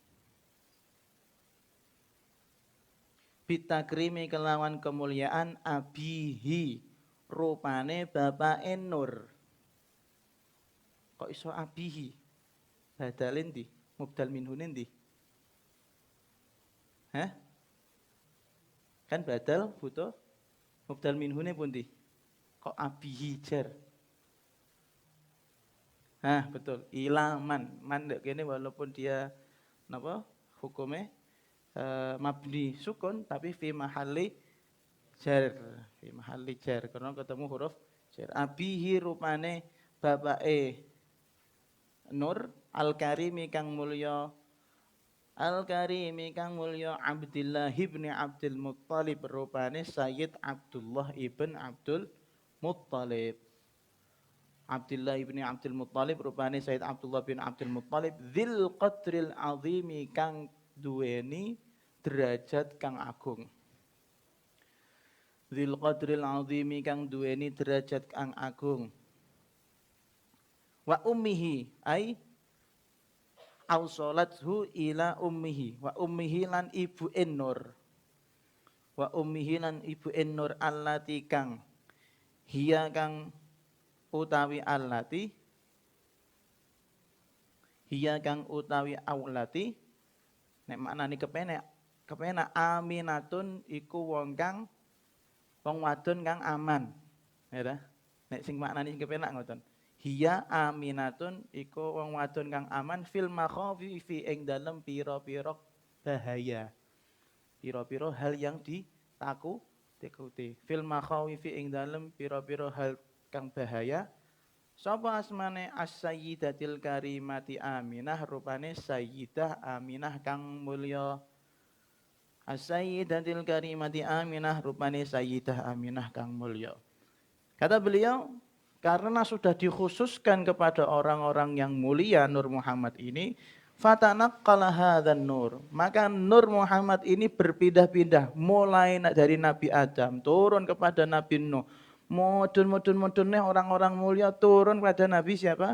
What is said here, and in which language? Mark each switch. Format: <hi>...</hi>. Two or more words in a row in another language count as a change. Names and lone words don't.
<jv>Bitakrimi kelawan kemuliaan abihi rupane bapake Nur. Kok iso abihi? Badalin ndi? Mubdal minhune ndi? Hah? Kan badal butuh mubdal minhune pundi? Kok abihi jar? Nah, betul.</jv> <ar>Ilaman.</ar> <id>Man kene walaupun dia napa? Hukumnya</id> <ar>mabni sukun</ar> <id>tapi</id> <ar>fi mahalli jar. Fi mahalli jar</ar> <id>karena ketemu huruf jar.</id> <jv>Abihi rupane bapake Nur al-Karimi kang mulya. Al-Karimi kang mulya Abdullah ibn Abdul Muttalib rupane Sayyid Abdullah ibn Abdul Muttalib. Abdullah ibn Abdul Muttalib rupane Sayyid Abdullah bin Abdul Muttalib</jv> <ar>dzil qadril azimi</ar> <jv>kang duweni derajat kang agung.</jv> <ar>Dzil qadril azimi</ar> <jv>kang duweni derajat kang agung.</jv> <ar>Wa ummihi ai ausolathu ila ummihi wa ummihi</ar> <jv>lan ibu</jv> <ar>Nur.</ar> <jv>Wa ummihi lan ibu Nur allati kang hiya kang utawi allati hiya kang utawi aulati nek maknane kepenak aminatun iku wong wadon kang aman ya ta nek sing maknane kepenak ngoten hiya aminatun iku wong wadon kang aman</jv> <ar>fil makhafi</ar> <jv>fi ing dalem pira-pira bahaya pira-pira</jv> <id>hal yang ditakuti</id> <ar>fil makhafi</ar> <jv>fi ing dalem pira-pira hal kang bahaya.</jv> <ar>Sapa asmane as-sayyidatil karimati Aminah</ar> <jv>rupane Sayyidah Aminah kang mulya.</jv> <ar>As-sayyidatil karimati</ar> <jv>Aminah rupane Sayyidah Aminah kang mulya.</jv> <id>Kata beliau, karena sudah dikhususkan kepada orang-orang yang mulia Nur Muhammad ini,</id> <ar>fatanaqqala hadzan nur.</ar> <id>Maka Nur Muhammad ini berpindah-pindah mulai dari Nabi Adam turun kepada Nabi Nuh. Mudun-mudunnya orang-orang mulia turun pada Nabi siapa?</id>